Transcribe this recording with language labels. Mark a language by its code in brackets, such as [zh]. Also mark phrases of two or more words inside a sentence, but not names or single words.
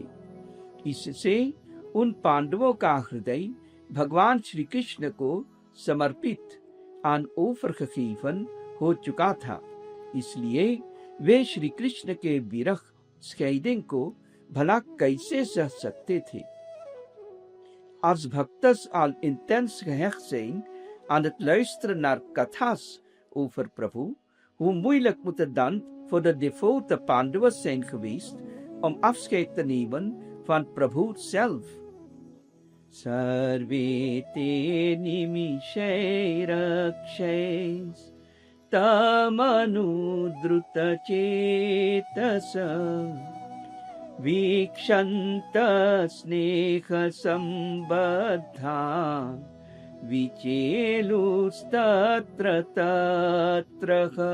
[hi] इससे उन पांडवों का हृदय भगवान श्री कृष्ण को समर्पित [nl] aan overgegeven [hi] हो चुका था। इसलिए वे श्री कृष्ण के विरह scheiding को भला कैसे सह सकते थे। [nl] Als भक्तस al intens gehecht zijn aan het luisteren naar katha's over Prabhu, hoe moeilijk moet het dan voor de devote Pandavas zijn geweest om afscheid te nemen van Prabhu zelf. [sa] सर्वे ते निमिषैः अक्षैः तमनुद्रुत चेतसः वीक्षन्त स्नेह संबद्धा विचेलुस्तत्र तत्रः